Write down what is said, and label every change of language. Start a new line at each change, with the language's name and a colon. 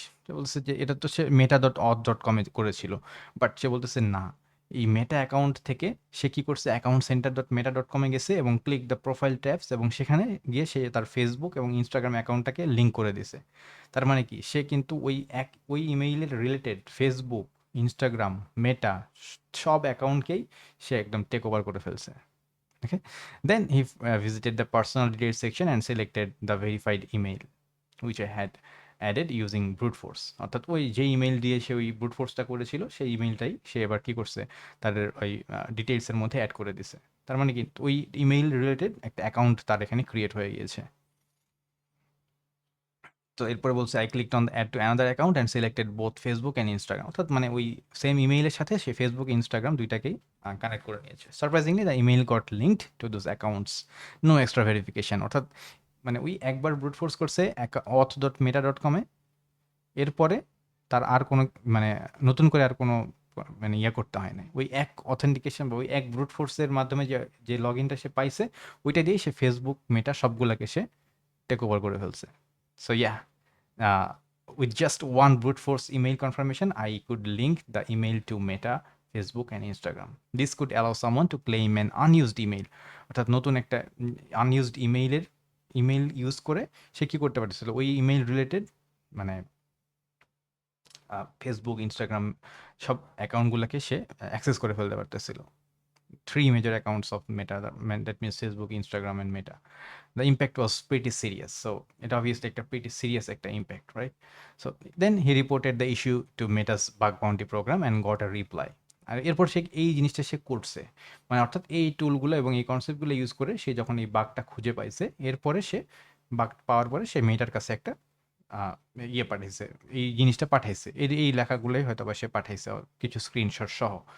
Bangla: সে বলছে যে এটা তো সে মেটা ডট অথ ডট কমে করেছিল, বাট সে বলতেছে না, এই মেটা অ্যাকাউন্ট থেকে সে কি করছে অ্যাকাউন্ট সেন্টার ডট মেটা ডট কমে গেছে এবং
English: click the profile tabs
Bangla: এবং সেখানে গিয়ে সে তার ফেসবুক এবং ইনস্টাগ্রাম অ্যাকাউন্টটাকে লিঙ্ক করে দিছে। তার মানে কি সে কিন্তু ওই ইমেইলের রিলেটেড ফেসবুক, ইনস্টাগ্রাম, মেটা সব অ্যাকাউন্টকেই সে একদম টেক ওভার করে ফেলছে।
English: Okay. Then he visited the personal details section and selected the verified email, which I had added using brute force।
Bangla: অর্থাৎ ওই যে ইমেইল দিয়ে সে ওই ব্রুট ফোর্সটা করেছিল সেই ইমেইলটাই সে এবার কি করছে তাদের ওই ডিটেলসের মধ্যে অ্যাড করে দিছে। তার মানে কি ওই ইমেইল রিলেটেড একটা অ্যাকাউন্ট তার এখানে ক্রিয়েট হয়ে গিয়েছে। তো এরপরে বলছে
English: I clicked on add to another account and selected both Facebook and Instagram.
Bangla: অর্থাৎ মানে ওই সেম ইমেইলের সাথে সে ফেসবুক ইনস্টাগ্রাম দুইটাকেই কানেক্ট করে নিয়েছে।
English: Surprisingly the email got linked to those accounts, no extra verification.
Bangla: অর্থাৎ মানে ওই একবার ব্রুট ফোর্স করছে অথ ডট মেটা ডট কমে, এরপরে তার আর কোনো মানে নতুন করে আর কোনো মানে ইয়ে করতে হয় না, ওই এক অথেন্টিকেশন বা ওই এক ব্রুট ফোর্সের মাধ্যমে যে যে লগ ইনটা সে পাইছে ওইটা দিয়েই সে ফেসবুক মেটা সবগুলোকে সে টেক ওভার করে ফেলছে।
English: So yeah, uh, with just one brute force email confirmation, I could link the email to Meta, Facebook, and Instagram. This could allow someone to claim an unused email।
Bangla: অর্থাৎ নতুন একটা unused email use করে সে কি করতে পারতেছিল ওই email related মানে Facebook, Instagram সব অ্যাকাউন্টগুলোকে সে অ্যাক্সেস করে ফেলতে পারতেছিল।
English: three major accounts of Meta, that means Facebook, Instagram, and Meta. The impact was pretty serious. So it obviously a pretty serious impact, right? So then he reported the issue to Meta's bug bounty program and got a reply.
Bangla: আর এরপর সে এই জিনিসটা সে করছে, মানে অর্থাৎ এই টুলগুলো এবং এই কনসেপ্টগুলো use করে সে যখন এই বাগটা খুঁজে পাইছে, এরপরে সে বাগ পাওয়ার পরে সে মেটার কাছে একটা ইয়ে পাঠাইছে, এই জিনিসটা পাঠাইছে, এই লেখাগুলোই হয়তো বা সে পাঠাইছে কিছু স্ক্রিনশট সহ।